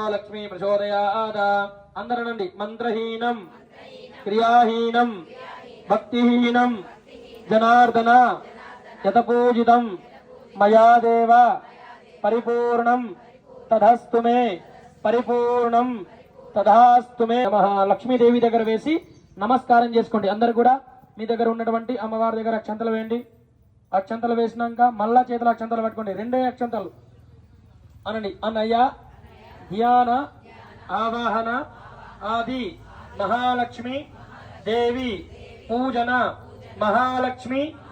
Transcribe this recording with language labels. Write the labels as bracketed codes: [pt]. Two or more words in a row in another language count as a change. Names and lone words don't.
[sa] लक्ष्मी प्रचोदयात् अंदरनंदि मंत्रहीनं क्रियाहीनं भक्तिहीनं जनार्दन यतपूजितं मया देव परिपूर्णं तदस्तु मे परिपूर्णं तदास्तु मे नमः [te] లక్ష్మీదేవి దగ్గర వేసి నమస్కారం చేసుకోండి అందరూ కూడా మీ దగ్గర ఉన్నటువంటి అమ్మవారి దగ్గర అక్షంతలు వేయండి అక్షంతలు వేసినాక మళ్ళా చేతుల అక్షంతలు పట్టుకోండి రెండే అక్షంతలు అనండి అన్నయ్య ధ్యాన ఆవాహన ఆది మహాలక్ష్మి దేవి పూజన महालक्ष्मी